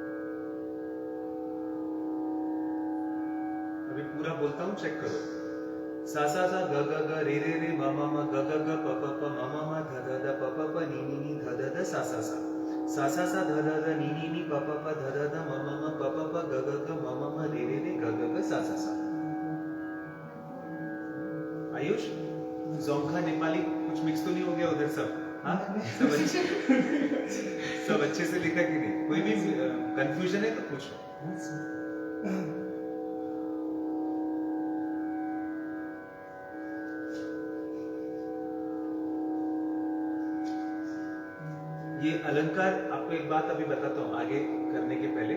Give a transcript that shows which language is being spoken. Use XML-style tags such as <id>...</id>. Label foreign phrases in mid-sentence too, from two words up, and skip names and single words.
<hi>अभी पूरा बोलता हूं, चेक करो। सा सा सा ग ग ग रे रे रे म म म ग ग ग प प प म म म ध ध ध प प प नी नी नी ध ध ध सा सा सा सा सा सा ध ध ध नी नी नी प प प ध ध ध म म म प प प ग ग ग म म म रे रे रे ग ग ग सा सा सा। आयुष, जोंखा नेपाली कुछ मिक्स तो नहीं हो गया उधर सब? हाँ, सब अच्छे से लिखा कि नहीं? कोई भी कंफ्यूजन है तो पूछो। ये अलंकार आपको एक बात अभी बताता हूँ आगे करने के पहले।</hi>